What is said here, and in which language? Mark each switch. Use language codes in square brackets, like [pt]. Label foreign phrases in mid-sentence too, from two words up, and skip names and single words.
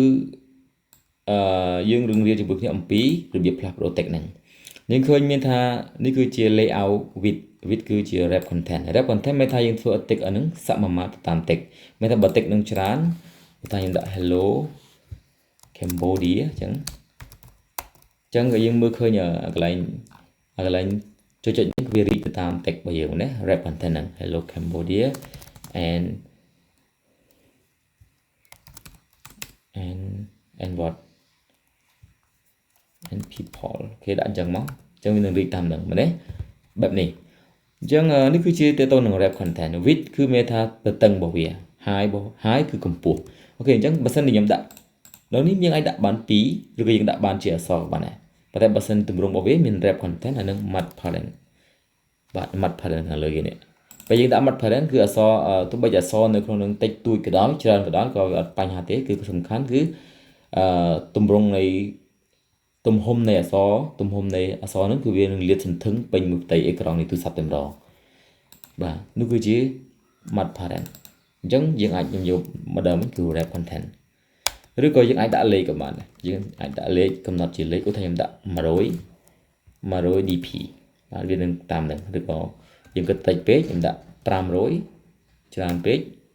[km] យើងនឹងរៀនជាមួយគ្នាអំពីរបៀបផ្លាស់ប្ដូរ text ហ្នឹងយើងឃើញមានថានេះគឺជា [en] layout with [km] គឺជា [en] wrap content [km] មានថាយើងធ្វើឲ្យ text ហ្នឹងសមាមាត្រទៅតាម text មានថាបើ text នឹងច្រើនតែខ្ញុំដាក់ hello Cambodia អញ្ចឹងក៏យើងមើលឃើញកន្លែងចុចនេះគឺវារីកទៅតាម text របស់យើងណា wrap content ហ្នឹង [en] hello Cambodia and what and people [km] គេដាក់អញ្ចឹងមកអញ្ចឹងវានឹងរីកតាមហ្នឹងមែនទេបែបនេះអញ្ចឹងនេះគឺជាតើតើនឹង [en] wrap content width [km] គឺមានថាទៅតឹងរបស់វា high គឺកម្ពស់អូខេអញ្ចឹងបើសិនជាខ្ញុំដាក់ដល់ នេះយើងអាចដាក់បាន2ឬក៏យើងដាក់បានជាអក្សរបានដែរប៉ុន្តែបើសិនទម្រង់របស់វាមាន [en] wrap content [km] ហើយនឹង [en] math parent [km] បាទ [en] math parent [km] ខាងលើគេនេះពេលយើងដាក់ [en] math parent [km] គឺអក្សរទោះបីជាអក្សរនៅក្នុងនឹងតិចតួចក៏ដោយច្រើនក៏ដោយក៏អត់បញ្ហាទេគឺសំខាន់គឺ ទម្រង់នៃទំហំនៃអក្សរហ្នឹងគឺវានឹងលាតសន្ធឹងពេញមួយផ្ទៃអេក្រង់នៃទូរស័ព្ទតែម្ដងបាទនោះគឺជា [en] math parent [km] អញ្ចឹងយើងអាចយក model គឺ [en] wrap content [km] ឬក៏យើងអាចដាក់លេខក៏បានដែរយើងអាចដាក់លេខកំណត់ជាលេខឧទាហរណ៍ខ្ញុំដាក់100 dp បាទវានឹងតាមហ្នឹងឬក៏យើងគិតតិចពេកខ្ញុំដាក់500ច្រើនពេក